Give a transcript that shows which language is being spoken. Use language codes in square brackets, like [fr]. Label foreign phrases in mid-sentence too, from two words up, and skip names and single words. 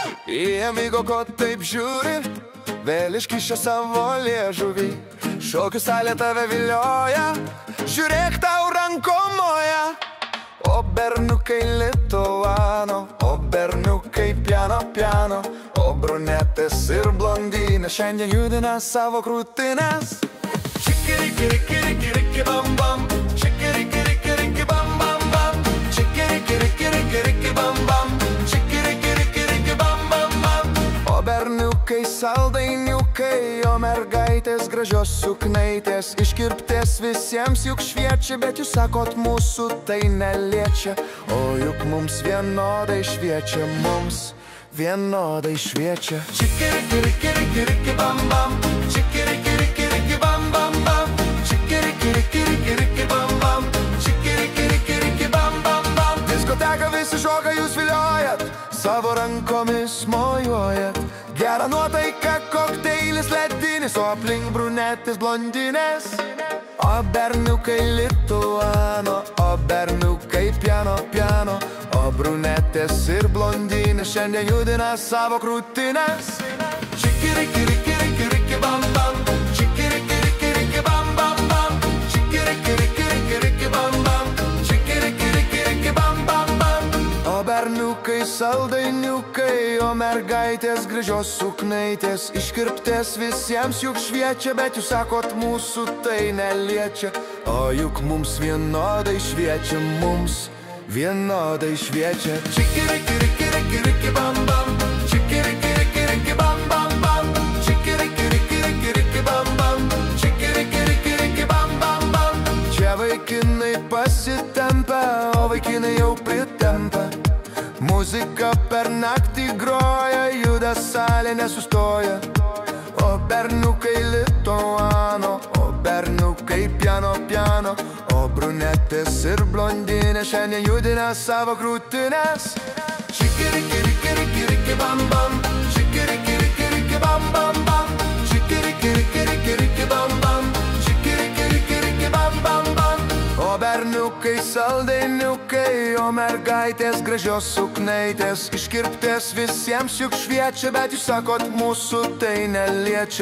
[lt] Į amigo, ko taip žiūri, vėl iškišę savo liežuvį. Šokių salė tave vilioja, žiūrėk, tau rankom moja. O berniukai lituano, o berniukai [it] piano piano, [lt] o brunetės ir blondinės šiandien judina savo krūtines. Čikirikirikirikiriki bam bam, čikirikirikiriki bam bam bam, čikirikirikiriki bam bam, čikirikirikiriki bam bam bam. O berniukai saldainiukai, o mergaitės gražios suknaitės, iškirptės visiems juk šviečia, bet jūs sakot, mūsų tai neliečia. O juk mums vienodai šviečia, mums vienodai šviečia. Čikirikirikiriki bam bam, čikirikirikiriki bam bam bam, čikirikirikiriki bam bam, čikirikirikiriki bam bam bam. Diskoteka visi šoka, jūs viliojat, savo rankomis mojuojat. Gera nuotaika, kokteilis ledinis, o aplink brunetės blondinės. O berniukai lituano, o berniukai [it] piano piano, [lt] o brunetės ir blondinės šiandien judina savo krūtines. Čikirikirikiriki bam bam, čikirikirikiriki bam bam bam, čikirikirikiriki bam bam, čikirikirikiriki bam bam bam. O berniukai saldainiukai, o mergaitės gražios suknaitės, iškirptės visiems juk šviečia, bet jūs sakot, mūsų tai neliečia. O juk mums vienodai šviečia, mums vienodai šviečia. Čikirikirikiriki bam bam, čikirikirikiriki bam bam bam, čikirikirikiriki bam bam, čikirikirikiriki bam bam bam. Čia vaikinai pasitempia, o vaikinai jau pritempia. Muzika per naktį groja, juda salė nesustoja. O berniukai lituano, o berniukai [it] piano piano, [lt] o brunetės ir blondinės šiandien judina savo krūtines. Čikirikirikiriki bam bam, čikirikirikiriki bam bam bam, čikirikirikiriki bam bam, čikirikirikiriki bam bam bam. O berniukai saldainiukai, o mergaitės gražios suknaitės, iškirptės visiems juk šviečia, bet jūs sakot, mūsų tai neliečia.